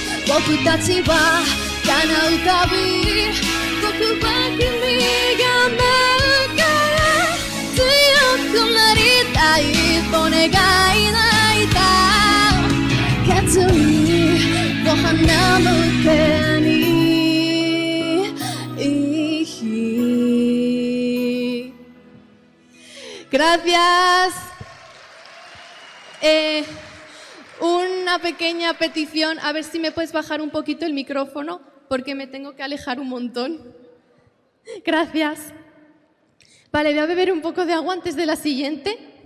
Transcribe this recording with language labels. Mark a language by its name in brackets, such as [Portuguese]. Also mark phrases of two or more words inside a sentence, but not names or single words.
[Japanese] 僕たちは叶う旅僕は君が舞うから強くなりたいと願い泣いた決意を花の手にいい日 Gracias. [Spanish] Una pequeña petición, a ver si me puedes bajar un poquito el micrófono porque me tengo que alejar un montón. Gracias. Vale, voy a beber un poco de agua antes de la siguiente.